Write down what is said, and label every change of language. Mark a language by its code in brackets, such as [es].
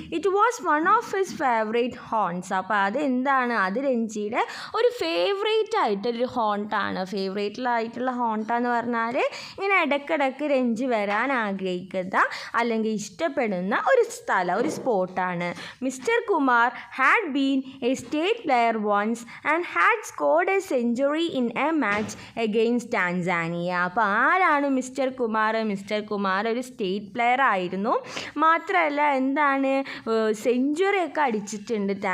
[en] It was one of his favourite haunts. [ml] അപ്പോൾ അതെന്താണ്, അത് രഞ്ജിയുടെ ഒരു ഫേവറേറ്റ് ആയിട്ടൊരു ഹോണ്ടാണ്. ഫേവറേറ്റിലായിട്ടുള്ള ഹോണ്ടാന്ന് പറഞ്ഞാൽ ഇങ്ങനെ ഇടയ്ക്കിടയ്ക്ക് രഞ്ജി വരാൻ ആഗ്രഹിക്കുന്ന അല്ലെങ്കിൽ ഇഷ്ടപ്പെടുന്ന ഒരു സ്ഥലം, ഒരു സ്പോട്ടാണ്. [en] Mister Kumar had been a state player once and had scored a century in a match against Tanzania. [ml] അപ്പോൾ ആരാണ് മിസ്റ്റർ കുമാർ ഒരു സ്റ്റേറ്റ് പ്ലെയർ ആയിരുന്നു. മാത്രമല്ല എന്താണ്, സെഞ്ചുറിയൊക്കെ അടിച്ചിട്ടുണ്ട്.